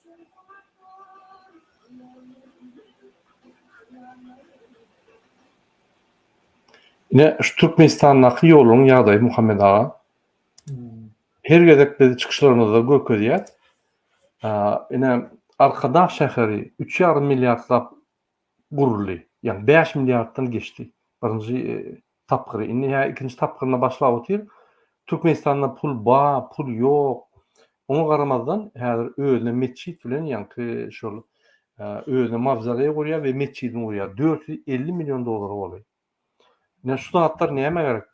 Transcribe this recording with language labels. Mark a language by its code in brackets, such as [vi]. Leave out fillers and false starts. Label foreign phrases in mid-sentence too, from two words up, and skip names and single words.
[tk] Ine şu Türkmenistan'daki ýoluň ýagdaýy Muhammed aga. Her gezek biz çıkışlarynızda görkezýär. Ine Arkadaş şäheri 3,5 milliardlap guruldy. Yani 5 milyarddan geçti. Birinji tapgyry. Indi ikinji tapgyryna başlap otyr. Türkmenistanda pul ýok. Oňa garamazdan häzir özüne meçhit bilen ýanky şol özüne mavzaley gurýar we meçhidini gurýar. 450 milyon dolar bolýar. Ne şu zatlar näme gerek?